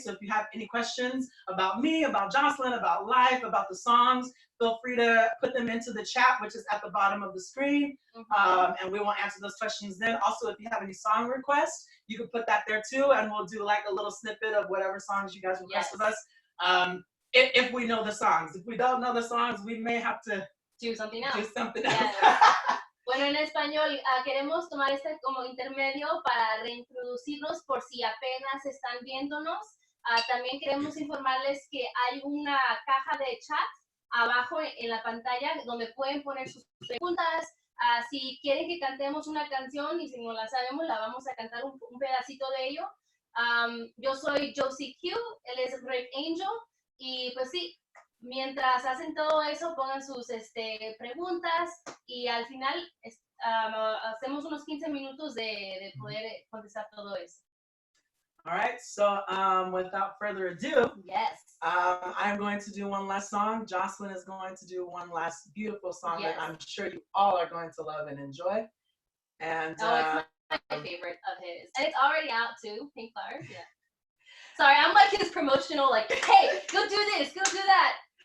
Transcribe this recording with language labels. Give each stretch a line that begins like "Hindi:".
English: So if you have any questions about me, about Jocelyn, about life, about the songs, feel free to put them into the chat, which is at the bottom of the screen. And we will answer those questions then. Also, if you have any song requests, you can put that there too, and we'll do like a little snippet of whatever songs you guys request with us. If we know the songs. If we don't know the songs, we may have to do something else. do something Yes. else.
Spanish: Bueno, en español, queremos tomar este como intermedio para reintroducirnos por si apenas están viéndonos. También queremos informarles que hay una caja de chat abajo en la pantalla donde pueden poner sus preguntas. Si quieren que cantemos una canción y si no la sabemos, la vamos a cantar un pedacito de ello. Yo soy Josie Q, él es Rangel, y pues sí, mientras hacen todo eso, pongan sus preguntas y al final hacemos unos 15 minutos de poder contestar todo eso.
English: All right, so without further ado, Yes. I'm going to do one last song. Jocelyn is going to do one last beautiful song Yes. that I'm sure you all are going to love and enjoy. And It's my favorite of his. And it's already out too, Pink Flowers. Yeah. Sorry, I'm like his promotional, like, hey, go do this, go do that.